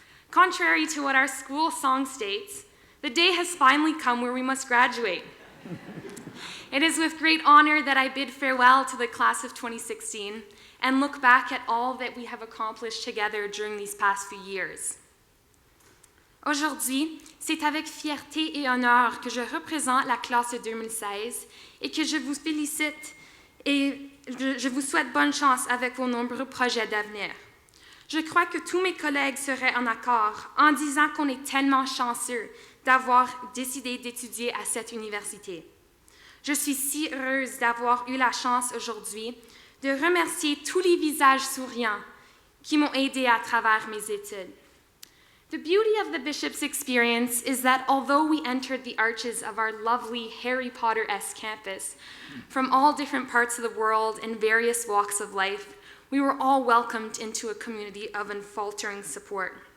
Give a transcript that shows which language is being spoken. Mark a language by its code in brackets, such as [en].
[en] Contrary to what our school song states, the day has finally come where we must graduate. It is with great honor that I bid farewell to the class of 2016 and look back at all that we have accomplished together during these past few years. [fr] Aujourd'hui, c'est avec fierté et honneur que je représente la classe de 2016 et que je vous félicite et je vous souhaite bonne chance avec vos nombreux projets d'avenir. Je crois que tous mes collègues seraient en accord en disant qu'on est tellement chanceux d'avoir décidé d'étudier à cette université. Je suis si heureuse d'avoir eu la chance aujourd'hui de remercier tous les visages souriants qui m'ont aidée à travers mes études. [en] The beauty of the Bishop's experience is that although we entered the arches of our lovely Harry Potter-esque campus from all different parts of the world and various walks of life, we were all welcomed into a community of unfaltering support.